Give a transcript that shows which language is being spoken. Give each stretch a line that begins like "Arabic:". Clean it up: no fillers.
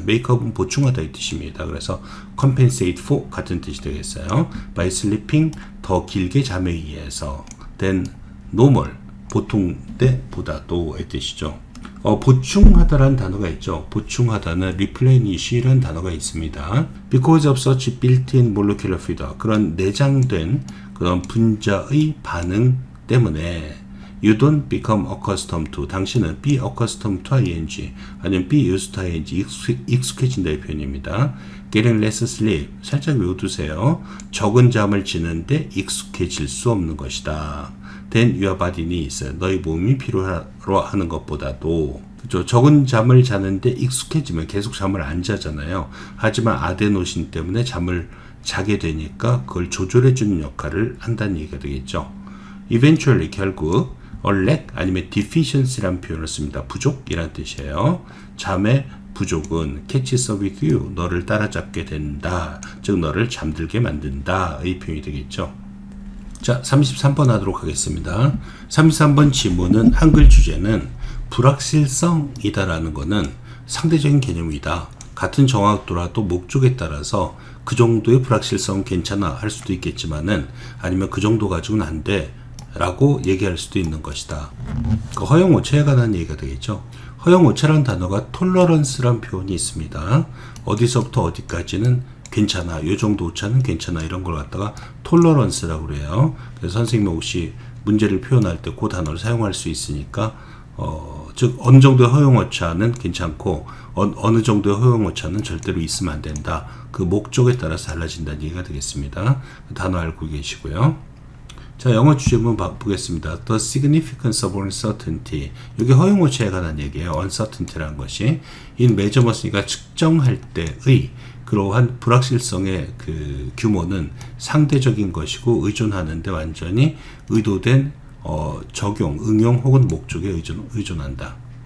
Korean: make up은 보충하다 이 뜻입니다. 그래서 compensate for 같은 뜻이 되겠어요.
English: by sleeping
Korean: 더 길게 잠에 의해서
English: than normal
Korean: 보통 때보다도 이 뜻이죠. 보충하다라는 단어가 있죠. 보충하다는 replenish라는 단어가 있습니다.
English: Because of such built-in molecular feeder
Korean: 그런 내장된 그런 분자의 반응 때문에
English: You don't become accustomed to.
Korean: 당신은
English: be accustomed to ing
Korean: 아니면
English: be used to ing
Korean: 익숙해진다의 표현입니다.
English: Getting less sleep
Korean: 살짝 외워두세요. 적은 잠을 지는데 익숙해질 수 없는 것이다.
English: Then your body needs.
Korean: 너희 몸이 필요로 하는 것보다도 그렇죠? 적은 잠을 자는데 익숙해지면 계속 잠을 안 자잖아요. 하지만 아데노신 때문에 잠을 자게 되니까 그걸 조절해주는 역할을 한다는 얘기가 되겠죠. Eventually 결국 lack 아니면 deficiency라는 표현을 씁니다. 부족이란 뜻이에요. 잠의 부족은
English: catches up with you.
Korean: 너를 따라잡게 된다. 즉 너를 잠들게 만든다. 의 표현이 되겠죠. 자, 33번 하도록 하겠습니다. 33번 지문은 한글 주제는 불확실성이다라는 것은 상대적인 개념이다. 같은 정확도라도 목적에 따라서 그 정도의 불확실성은 괜찮아 할 수도 있겠지만은 아니면 그 정도 가지고는 안 돼. 라고 얘기할 수도 있는 것이다. 그 허용오차에 관한 얘기가 되겠죠. 허용오차라는 단어가 톨러런스라는 표현이 있습니다. 어디서부터 어디까지는 괜찮아, 요 정도 오차는 괜찮아 이런 걸 갖다가 톨러런스라고 그래요. 그래서 선생님이 혹시 문제를 표현할 때 그 단어를 사용할 수 있으니까 즉 어느 정도의 허용오차는 괜찮고 어느 정도의 허용오차는 절대로 있으면 안 된다. 그 목적에 따라서 달라진다는 얘기가 되겠습니다. 그 단어 알고 계시고요. 자, 영어 주제문 보겠습니다.
English: The significance of uncertainty.
Korean: 이게 허용오차에 관한 얘기예요. uncertainty라는 것이
English: in measurement
Korean: 이니까 측정할 때의 그러한 불확실성의 그 규모는 상대적인 것이고 의존하는데 완전히 의도된 적용, 응용 혹은 목적에 의존한다.